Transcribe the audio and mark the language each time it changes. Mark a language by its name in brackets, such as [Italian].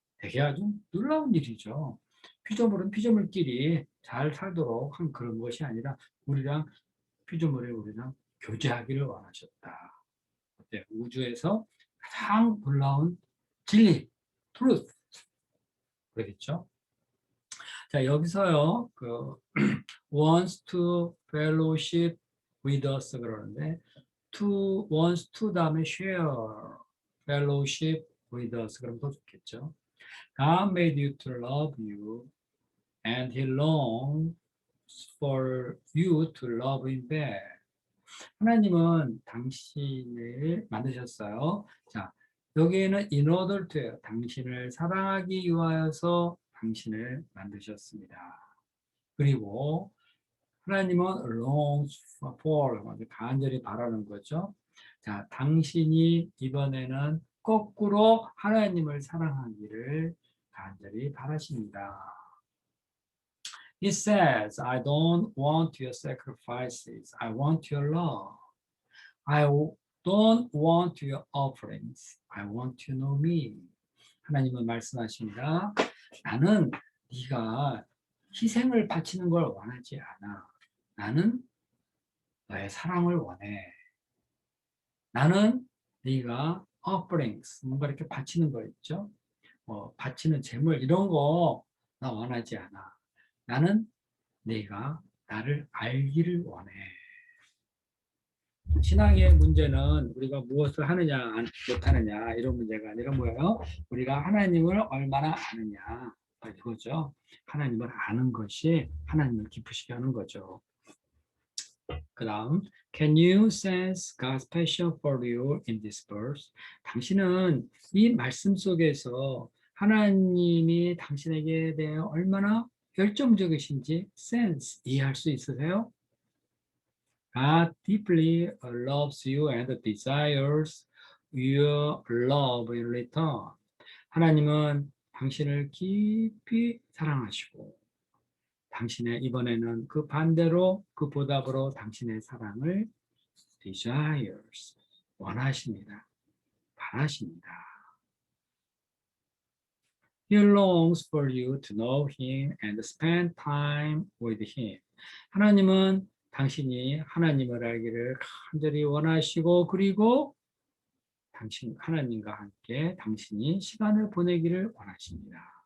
[Korean] 되게 아주 놀라운 일이죠. 피조물은 피조물끼리 잘 살도록 한 그런 것이 아니라 피조물이 우리랑 교제하기를 원하셨다. 우주에서 가장 놀라운 진리, truth. 그러겠죠? 자, 여기서요, [English] wants to fellowship with us [Korean] 그러는데, wants to 다음에 share, [English] fellowship with us [Korean] 그러면 더 좋겠죠? [English] God made you to love you, and He longs for you to love Him back. [Korean] 하나님은 당신을 만드셨어요. 자, 여기에는 [English] in order to [Korean] 예요. 당신을 사랑하기 위하여서 당신을 만드셨습니다. 그리고 하나님은 longs for, 간절히 바라는 거죠. 자, 당신이 이번에는 거꾸로 하나님을 사랑하기를 간절히 바라십니다. [English] He says, I don't want your sacrifices. I want your love. I don't want your offerings. I want to know me. [Korean] 하나님은 말씀하십니다. 나는 네가 희생을 바치는 걸 원하지 않아. 나는 너의 사랑을 원해. 나는 네가 offerings, 뭔가 이렇게 바치는 거 있죠? 바치는 제물 이런 거 나 원하지 않아. 나는 네가 나를 알기를 원해. 신앙의 문제는 우리가 무엇을 하느냐 못하느냐 이런 문제가 아니라 뭐예요? 우리가 하나님을 얼마나 아느냐 이거죠. 하나님을 아는 것이 하나님을 기쁘시게 하는 거죠. 그 다음 [English] Can you sense God's passion for you in this verse? [Korean] 당신은 이 말씀 속에서 하나님이 당신에게 대해 얼마나 열정적이신지 sense 이해할 수 있으세요? [English] God deeply loves you and desires your love in return. [Korean] 하나님은 당신을 깊이 사랑하시고 당신의 이번에는 그 반대로 그 보답으로 당신의 사랑을 desires 원하십니다. 바라십니다. [English] He longs for you to know him and spend time with him. [Korean] 하나님은 당신이 하나님을 알기를 간절히 원하시고 그리고 당신 하나님과 함께 당신이 시간을 보내기를 원하십니다.